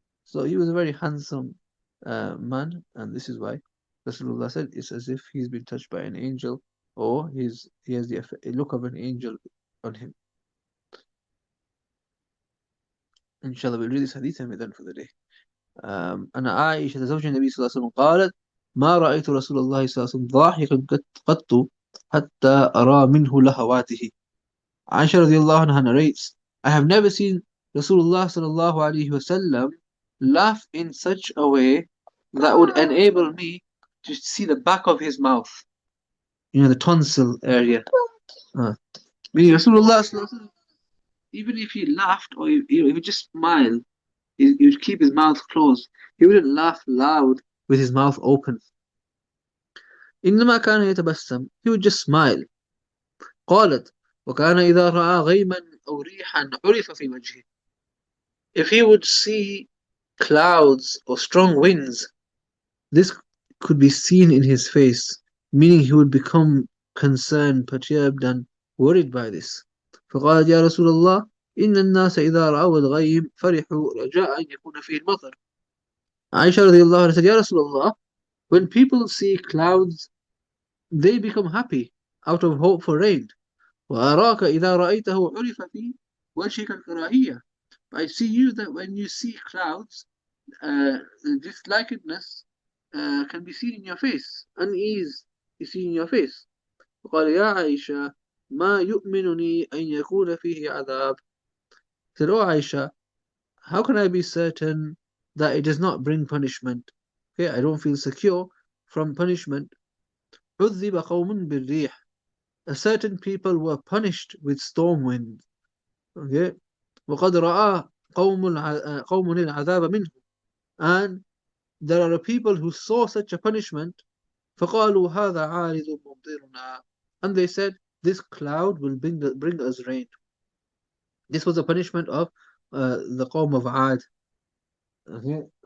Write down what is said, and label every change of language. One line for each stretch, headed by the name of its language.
English: So he was a very handsome man, and this is why Rasulullah said it's as if he's been touched by an angel, or he has the look of an angel on him. Inshallah, we'll read this hadith and we're done for the day.
Arabic: أنا عائشة زوج النبي صلى الله عليه وسلم قالت ما رأيت رسول الله صلى الله عليه وسلم ضاحكا قط حتى أرى منه لهواته.
English: Aisha radiallahu anha narrates, I have never seen Rasulullah sallallahu alayhi wasallam laugh in such a way that would enable me to see the back of his mouth, the tonsil area. Meaning Rasulullah sallallahu alayhi wasallam, even if he laughed or if he would just smile, he would keep his mouth closed. He wouldn't laugh loud with his mouth open.
Arabic: إنما كان يتبسم.
English: He would just smile.
Arabic: قالت وكان إذا رأى غيما أو ريحا عرف في وجهه.
English: If he would see clouds or strong winds, this could be seen in his face, meaning he would become concerned, perturbed and worried by this.
Arabic: فقالت يا رسول الله إن الناس إذا رأوا الغيم فرحوا رجاء أن يكون فيه المطر.
English: Aisha radiallahu anha said, Ya Rasulullah, when people see clouds, they become happy out of hope for rain.
Arabic: وأراك إذا رأيته عرف في وجهك الكراهية.
English: I see you that when you see clouds, dislikedness can be seen in your face, unease is seen in your face.
Arabic: وقال يا عائشة ما يؤمنني أن يكون فيه عذاب.
English: He said, Oh Aisha, how can I be certain that it does not bring punishment? Okay, I don't feel secure from punishment.
Arabic: عذب قوم بالريح.
English: A certain people were punished with storm wind.
Arabic: Okay, وقد رأى قوم العذاب منه.
English: And there are people who saw such a punishment.
Arabic: فقالوا هذا عارض ممطرنا.
English: And they said, this cloud will bring us rain. This was a punishment of the Qawm of Ad. Okay.